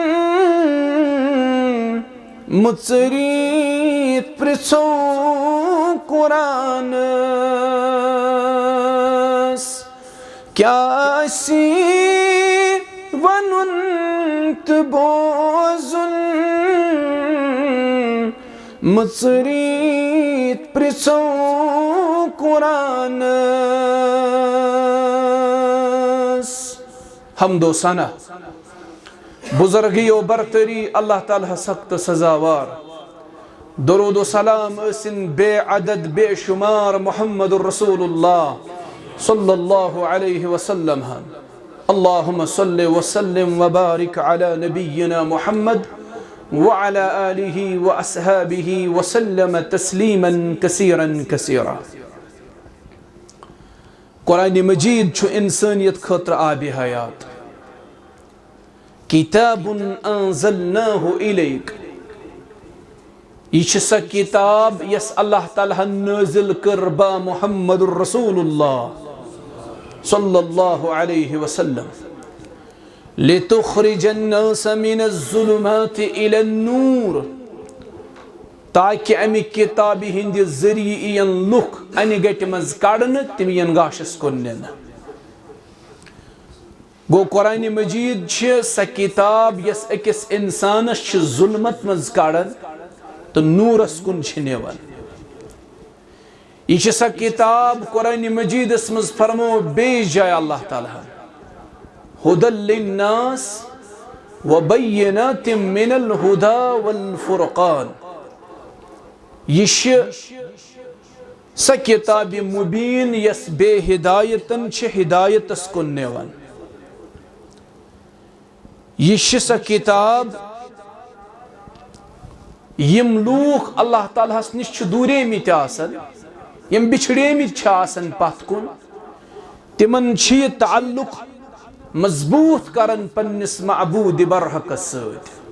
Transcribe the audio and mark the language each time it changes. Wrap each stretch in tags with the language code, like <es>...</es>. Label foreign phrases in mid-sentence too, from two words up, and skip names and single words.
<ks>मुचरीत पृछो कुरानस क्या सी वनुन त बोजुन मुचरीत पृछो कुरानस। हमदो सना बुजुर्गियो बरतरी अल्लाह ताला सख्त सजावार दरूद व सलाम असिन बेअदद बेशुमार</ks> <ar>محمد رسول الله صلى الله عليه وسلم. اللهم صل وسلم وبارك على نبينا محمد وعلى آله وأصحابه وسلم تسليما كثيرا كثيرا.</ar> <ks>कुरान मजीद छु इंसानियत खतर आबि हयात।</ks> <ar>كتاب أنزلناه إليك,</ar> <ks>यह सा किताब यस अल्लाह ताला नाज़िल कर बा</ks> <ar>محمد رسول الله صلى الله عليه وسلم لتخرج الناس من الظلمات إلى النور,</ar> <ks>ताकि अमि किताब हिंद जरिए यन लुक अन गट मज कड़न तिम यन गाशस कुन निन। गो कुरान मजीद सा किताब यस अकिस इंसानस जुल्मत मज कड़न तो नूरस कुन निवान। यह सा किताब कुरान मजीद मज फरमो बेश जाय अल्लाह ताला</ks> <ar>هدى للناس وبينات من الهدى والفرقان.</ar> <ks>यह सा किताब मुबीन यस बे हिदायतन हिदायतस कुन निवान। यह सा किताब यम लूख अल्लाह तालास निश दूरेमित आसन यम बिछड़ेमित पथ कुन तिमन ताल्लुक मजबूत करन पन्निस मअबूद बरहकस सद।</ks>